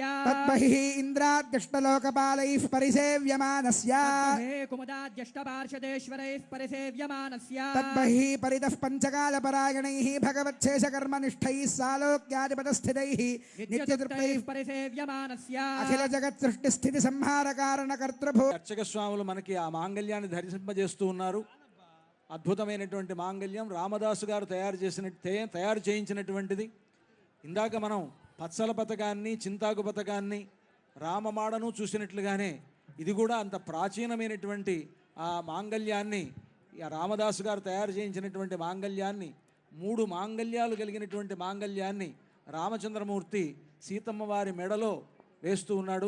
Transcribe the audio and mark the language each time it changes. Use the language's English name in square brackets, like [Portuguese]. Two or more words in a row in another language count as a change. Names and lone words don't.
[Sanskrit] तद्बहिः इन्द्राद्यष्टलोकपालैः परिसेव्यमानस्य कुमुदाद्यष्टपार्षदेश्वरैः परिसेव्यमानस्य तद्बहिः परितः पञ्चकालपरायणैः भगवच्छेषकर्मनिष्ठैः सालोक्यादिपदस्थितैः नित्यतृप्तैः परिसेव्यमानस्य अखिल जगत् सृष्टि स्थिति संहार कारण कर्तृभू [Telugu] అర్చక స్వాములు మనకి ఆ మాంగళ్యాన్ని ధరింపజేస్తూ ఉన్నారు. అద్భుతమైనటువంటి మాంగళ్యం రామదాసు గారు తయారు చేయించినటువంటిది. ఇందాక మనం పచ్చల పథకాన్ని, చింతాకు పథకాన్ని, రామమాడను చూసినట్లుగానే ఇది కూడా అంత ప్రాచీనమైనటువంటి ఆ మాంగళ్యాన్ని, రామదాసు గారు తయారు చేయించినటువంటి మాంగళ్యాన్ని, 3 మాంగళ్యాలు కలిగినటువంటి మాంగళ్యాన్ని రామచంద్రమూర్తి సీతమ్మ వారి మెడలో వేస్తూ ఉన్నాడు.